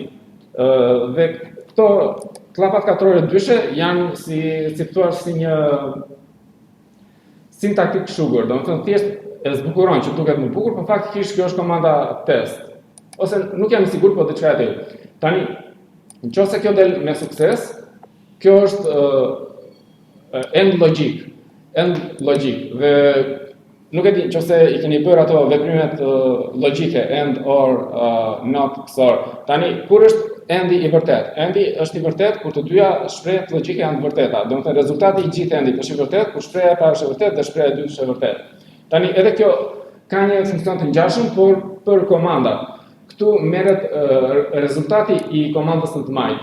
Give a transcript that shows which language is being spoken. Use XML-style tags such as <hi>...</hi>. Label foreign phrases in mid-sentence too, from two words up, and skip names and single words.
<sq>Dhe këto pllatat katrore ndryshe janë si thua si një</sq> <en>sintaktik sugar,</en> <sq>do të thënë thjesht e zbukuron që duket më bukur, por faktikisht kjo është komanda test. Ose nuk jam i sigurt, po diçka e tillë. Tani, nëse kjo del me sukses, kjo është</sq> <en>end logic.</en> <sq>Dhe nuk e di nëse i keni bërë ato veprimet logjike</sq> <en>and or not XOR.</en> <sq>Tani, kur është endi i vërtet? Endi është i vërtet kur të dyja shprehjet logjike janë të vërteta. Do të thënë rezultati i gjithë endit është i vërtet kur shpreha e parë është e vërtetë dhe shpreha e dytë është e vërtetë. Tani edhe kjo ka një funksion të ngjashëm për komanda. Këtu merret rezultati i komandës në të majtë.</sq>